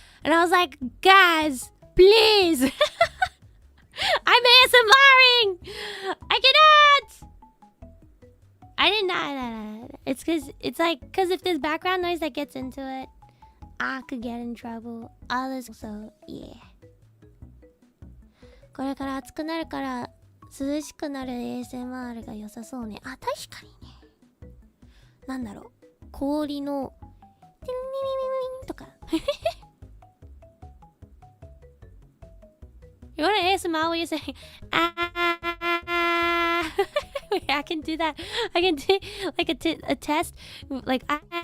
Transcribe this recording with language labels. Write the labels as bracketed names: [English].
[English] And I was like, guys, please. I'm ASMRing. I cannot. I did not. It's because if there's background noise that gets into it, I could get in trouble. Others, so yeah. [Japanese] これから暑くなるから涼しくなる ASMR が良さそうね。あ、確かにね。なんだろう。氷のティンリリリリンとか。 [English] You want to ASMR when you're saying ah? Wait, I can do that. I can do like a test like ah.